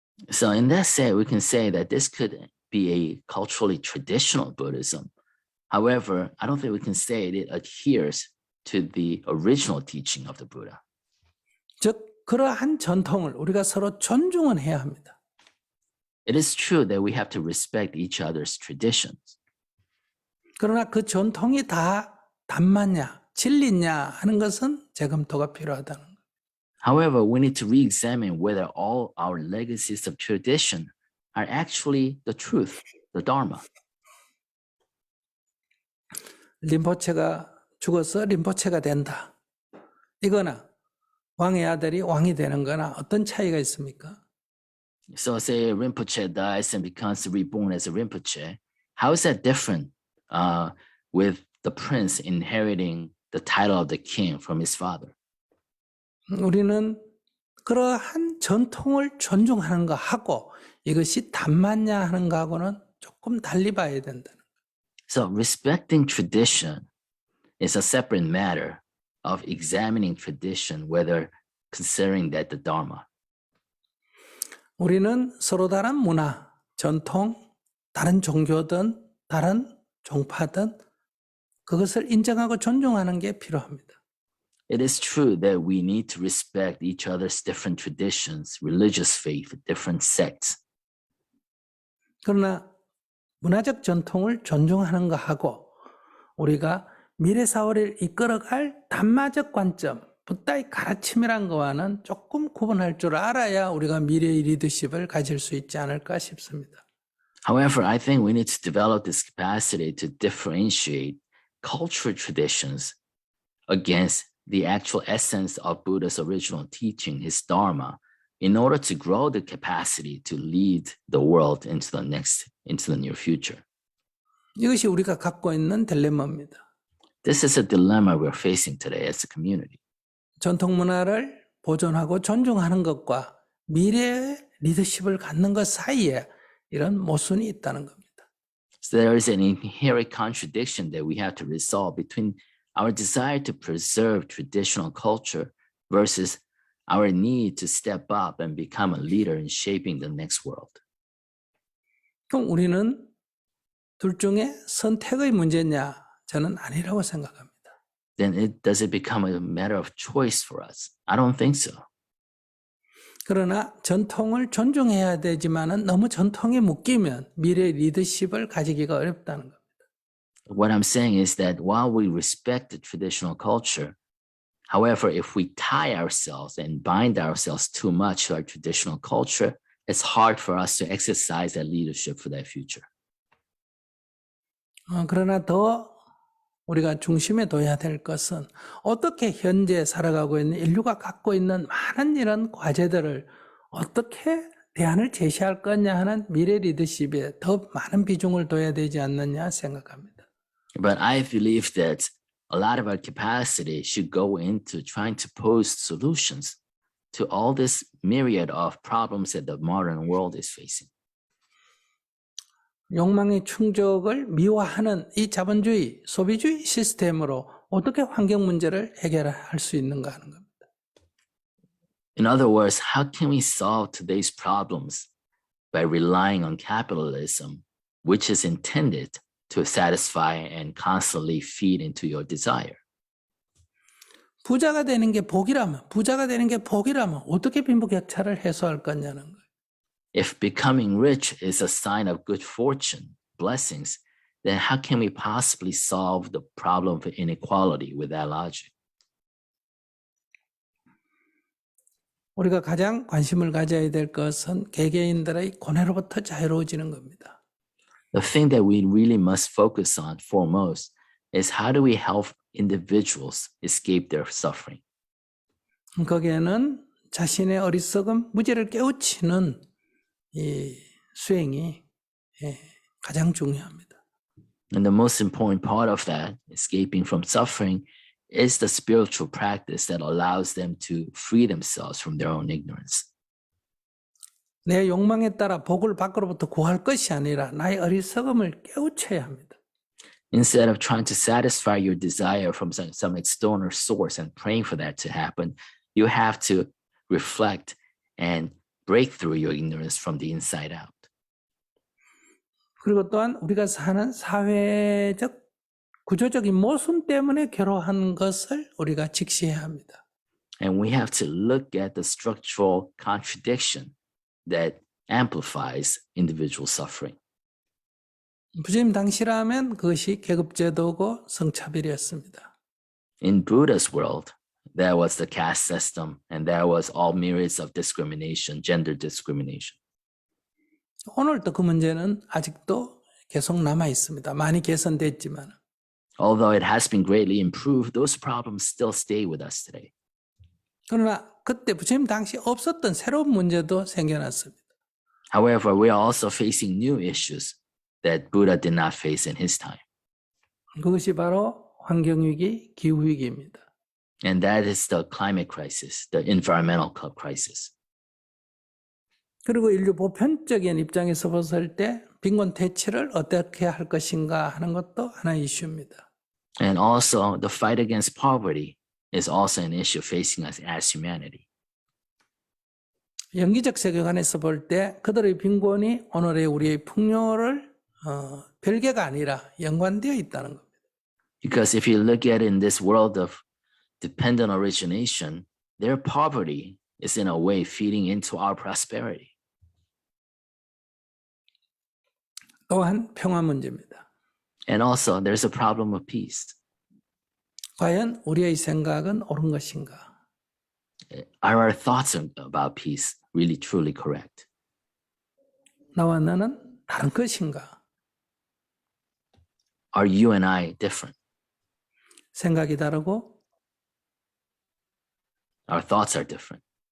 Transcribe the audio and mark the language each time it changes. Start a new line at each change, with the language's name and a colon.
English: So in that sense, we can say that this could be a culturally traditional Buddhism. However, I don't think we can say it adheres to the original teaching of the Buddha.
Korean: 즉 그러한 전통을 우리가 서로 존중은 해야 합니다.
English: It is true that we have to respect each other's traditions.
Korean: 그러나 그 전통이 다 담맞냐, 진리냐 하는 것은 재검토가 필요하다는 것.
English: However, we need to re-examine whether all our legacies of tradition are actually the truth, the Dharma.
Korean: 림포체가 죽어서 림포체가 된다. 이거나 왕의 아들이 왕이 되는 거나 어떤 차이가 있습니까?
English: So say Rinpoche dies and becomes reborn as a Rinpoche. How is that different with the prince inheriting the title of the king from his father?
Korean: 우리는 그러한 전통을 존중하는 거 하고 이것이 담맞냐 하는 거하고는 조금 달리 봐야 된다는 거예요.
English: So respecting tradition is a separate matter of examining tradition, whether considering that the Dharma.
Korean: 우리는 서로 다른 문화, 전통, 다른 종교든 다른 종파든 그것을 인정하고 존중하는 게 필요합니다.
English: It is true that we need to respect each other's different traditions, religious faith, different sects.
Korean: 그러나 문화적 전통을 존중하는 거 하고 우리가 미래 사회를 이끌어갈 담마적 관점, 붓다의 가르침이란 거와는 조금 구분할 줄 알아야 우리가 미래의 리더십을 가질 수 있지 않을까 싶습니다.
English: However, I think we need to develop this capacity to differentiate cultural traditions against the actual essence of Buddha's original teaching, his Dharma, in order to grow the capacity to lead the world into the near future.
Korean: 이것이 우리가 갖고 있는 딜레마입니다.
English: This is a dilemma we're facing today as a community.
Korean: 전통 문화를 보존하고 존중하는 것과 미래의 리더십을 갖는 것 사이에 이런 모순이 있다는 겁니다.
English: So there is an inherent contradiction that we have to resolve between our desire to preserve traditional culture versus our need to step up and become a leader in shaping the next world.
Korean: 그럼 우리는 둘 중에 선택의 문제냐? 저는 아니라고 생각합니다.
English: Then does it become a matter of choice for us? I don't think so.
Korean: 그러나 전통을 존중해야 되지만은 너무 전통에 묶이면 미래 리더십을 가지기가 어렵다는 겁니다.
English: What I'm saying is that while we respect the traditional culture, however, if we tie ourselves and bind ourselves too much to our traditional culture, it's hard for us to exercise that leadership for that future.
Korean: 그러나 더 우리가 중심에 둬야 될 것은 어떻게 현재 살아가고 있는 인류가 갖고 있는 많은 이런 과제들을 어떻게 대안을 제시할 거냐 하는 미래 리더십에 더 많은 비중을 둬야 되지 않느냐 생각합니다.
English: But I believe that a lot of our capacity should go into trying to pose solutions to all this myriad of problems that the modern world is facing.
Korean: 욕망의 충족을 미화하는 이 자본주의, 소비주의 시스템으로 어떻게 환경 문제를 해결할 수 있는가 하는 겁니다.
English: In other words, how can we solve today's problems by relying on capitalism, which is intended to satisfy and constantly feed into your desire.
Korean: 부자가 되는 게 복이라면 어떻게 빈부격차를 해소할 거냐는 거예요.
English: If becoming rich is a sign of good fortune, blessings, then how can we possibly solve the problem of inequality with that logic?
Korean: 우리가 가장 관심을 가져야 될 것은 개개인들의 고뇌로부터 자유로워지는 겁니다.
English: The thing that we really must focus on foremost is how do we help individuals escape their suffering?
Korean: 거기에는 자신의 어리석음, 무지를 깨우치는 이 수행이 가장 중요합니다.
English: And the most important part of that, escaping from suffering, is the spiritual practice that allows them to free themselves from their own ignorance.
Korean: 내 욕망에 따라 복을 밖으로부터 구할 것이 아니라 나의 어리석음을 깨우쳐야 합니다.
English: Instead of trying to satisfy your desire from some external source and praying for that to happen, you have to reflect and break through your ignorance from the inside out.
Korean: 그리고 또한 우리가 사는 사회적 구조적인 모순 때문에 괴로워하는 것을 우리가 직시해야 합니다.
English: And we have to look at the structural contradiction that amplifies individual suffering.
Korean: 부처님 당시라면 그것이 계급제도고 성차별이었습니다.
English: In Buddha's world, there was the caste system, and there was all myriads of discrimination, gender discrimination.
Korean: 오늘도 그 문제는 아직도 계속 남아 있습니다. 많이 개선됐지만.
English: Although it has been greatly improved, those problems still stay with us today.
Korean: 그러나 그때 부처님 당시 없었던 새로운 문제도 생겨났습니다.
English: However, we are also facing new issues that Buddha did not face in his time.
Korean: 그것이 바로 환경위기, 기후위기입니다.
English: And that is the climate crisis, the environmental crisis.
Korean: 그리고 인류 보편적인 입장에서 봤을 때 빈곤 퇴치를 어떻게 할 것인가 하는 것도 하나의 이슈입니다.
English: And also, the fight against poverty is also an issue facing us as humanity.
Korean: 영기적 세계관에서 볼 때 그들의 빈곤이 오늘의 우리의 풍요를 별개가 아니라 연관되어 있다는 겁니다.
English: Because if you look at it in this world of dependent origination, their poverty is in a way feeding into our prosperity.
Korean: 또한 평화 문제입니다.
English: And also, there's a problem of peace.
Korean: 과연 우리의 생각은 옳은 것인가?
English: Are our thoughts about peace really truly correct?
Korean: 나와 너는 다른 것인가?
English: Are you and I different?
Korean: 생각이 다르고
English: Our thoughts are different.